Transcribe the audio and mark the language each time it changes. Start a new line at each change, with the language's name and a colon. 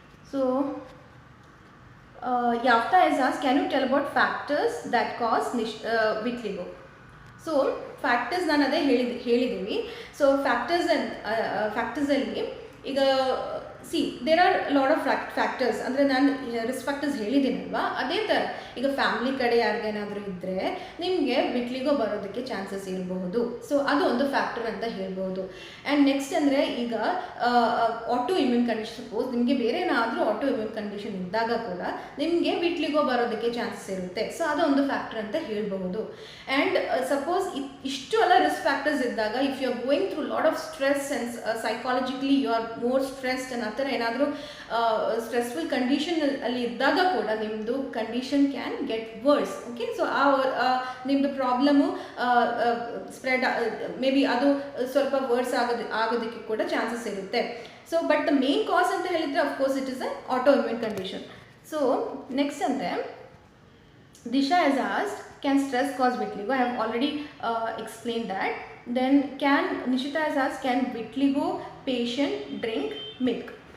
English: So Yafta has asked, can you tell about factors that cause vitiligo? So factors
Kannada: ನಾನು ಅದೇ ಹೇಳಿದ್ದೀವಿ.
English: So ಫ್ಯಾಕ್ಟರ್ಸಲ್ಲಿ ಈಗ there are lot of factors.
Kannada: ಅಂದರೆ ನಾನು risk factors ಹೇಳಿದ್ದೀನಲ್ವಾ, ಅದೇ ಥರ ಈಗ ಫ್ಯಾಮಿಲಿ ಕಡೆ ಯಾರಿಗೇನಾದರೂ ಇದ್ದರೆ ನಿಮಗೆ ವಿಟ್ಲಿಗೋ ಬರೋದಕ್ಕೆ ಚಾನ್ಸಸ್ ಇರಬಹುದು. ಸೊ ಅದು ಒಂದು ಫ್ಯಾಕ್ಟರ್ ಅಂತ ಹೇಳ್ಬೋದು. ಆ್ಯಂಡ್ ನೆಕ್ಸ್ಟ್ ಅಂದರೆ ಈಗ ಆಟೋ ಇಮ್ಯೂನ್ ಕಂಡೀಷನ್, ಸಪೋಸ್ ನಿಮಗೆ ಬೇರೆ ಏನಾದರೂ ಆಟೋ ಇಮ್ಯೂನ್ ಕಂಡೀಷನ್ ಇದ್ದಾಗ ಕೂಡ ನಿಮಗೆ ವಿಟ್ಲಿಗೋ ಬರೋದಕ್ಕೆ ಚಾನ್ಸಸ್ ಇರುತ್ತೆ.
English: So ಅದೊಂದು factor ಅಂತ ಹೇಳ್ಬಹುದು. And suppose
Kannada: ಇಷ್ಟು ಎಲ್ಲ
English: risk factors ಇದ್ದಾಗ, if you are going through lot of stress and psychologically you are more stressed and
Kannada: ಆ ಥರ ಏನಾದರೂ
English: stressful condition ಅಲ್ಲಿ ಇದ್ದಾಗ
Kannada: ಕೂಡ ನಿಮ್ಮದು
English: Condition can get worse.
Kannada: Okay, so ನಿಮ್ಮದು ಪ್ರಾಬ್ಲಮ್ಮು ಸ್ಪ್ರೆಡ್
English: maybe
Kannada: ಅದು ಸ್ವಲ್ಪ ವರ್ಸ್ ಆಗೋದಕ್ಕೆ ಕೂಡ ಚಾನ್ಸಸ್ ಇರುತ್ತೆ.
English: so but the main cause
Kannada: ಅಂತ ಹೇಳಿದರೆ
English: Of course it is a autoimmune condition. So next
Kannada: ಅಂದರೆ
English: Disha has asked, can stress cause vitiligo? I have already explained that. Then Nishita has asked, can vitiligo patient drink milk?